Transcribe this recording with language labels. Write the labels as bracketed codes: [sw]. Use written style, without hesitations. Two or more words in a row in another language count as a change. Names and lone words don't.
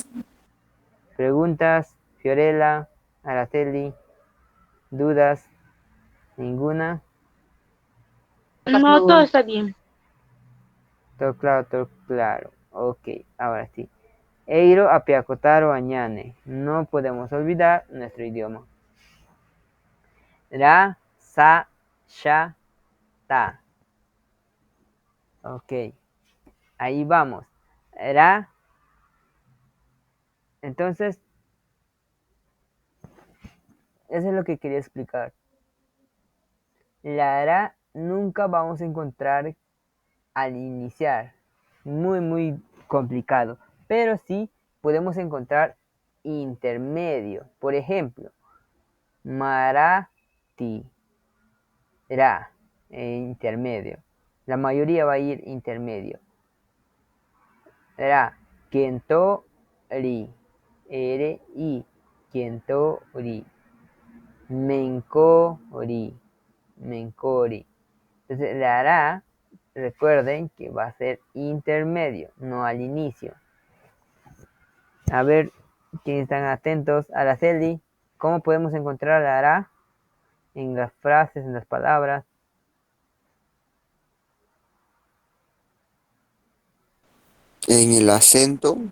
[es] Preguntas, Fiorella, Araceli, dudas, ninguna. No, todo está bien. Todo claro, todo claro. Ok, ahora sí. [cni] Eiro, apiacotaro, añane. [es] No podemos olvidar nuestro idioma. Ra, sa, sha, ta. Ok, ahí vamos. Ra, entonces, eso es lo que quería explicar. La ra nunca vamos a encontrar al iniciar. Muy, muy complicado. Pero sí podemos encontrar intermedio. Por ejemplo, Marathi, ra, intermedio. La mayoría va a ir intermedio. Ra, [cni] Kento, ri, ri, Kento, ri. Menkori, menkori. [es] Entonces, la ra, recuerden que va a ser intermedio, no al inicio. A ver, quienes están atentos a la Araceli, ¿cómo podemos encontrar la ra en las frases, en las palabras? En el acento